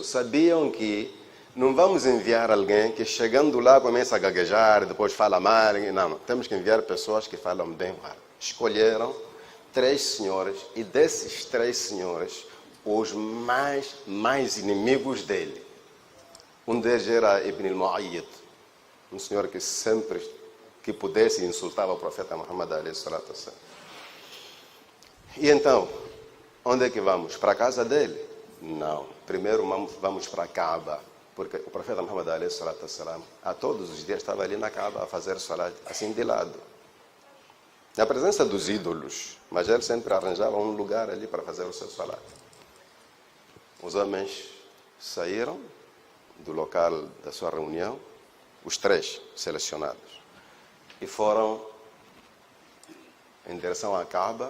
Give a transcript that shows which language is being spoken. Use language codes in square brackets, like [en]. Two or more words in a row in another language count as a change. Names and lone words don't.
[pt] Sabiam que não vamos enviar alguém que chegando lá começa a gaguejar, depois fala mal. Não, temos que enviar pessoas que falam bem o árabe. Escolheram 3 senhores, e desses 3 senhores, os mais inimigos dele. Um deles era Ibn al-Mu'ayyid, um senhor que sempre que pudesse insultava o profeta Muhammad [ar] عليه الصلاة والسلام. [pt] E então, onde é que vamos? Para a casa dele? Não. Primeiro vamos para a Kaaba, porque o profeta Muhammad [ar] عليه الصلاة والسلام, [pt] a todos os dias estava ali na Kaaba a fazer salat, assim de lado. Na presença dos ídolos, mas ele sempre arranjava um lugar ali para fazer o seu salat. Os homens saíram do local da sua reunião, os 3 selecionados, e foram em direção à Kaaba.